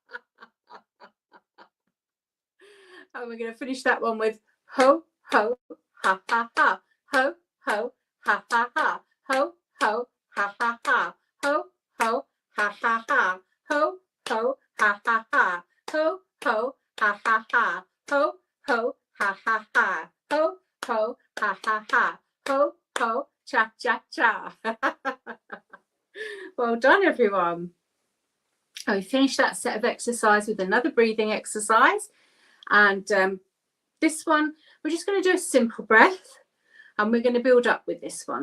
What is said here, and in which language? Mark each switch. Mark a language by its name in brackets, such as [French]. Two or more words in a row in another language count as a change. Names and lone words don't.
[English] And we're going to finish that one with ho, ho, ha ha ha, ho ho, ha ha ha, ho ho, ha ha ha, ho ho, ha ha ha, ho ho, ha ha ha, ho ho, ha ha ha, ho ho, ha ha ha, ho ho, cha cha cha. Well done, everyone. We finished that set of exercise with another breathing exercise, and this one we're just going to do a simple breath, and we're going to build up with this one.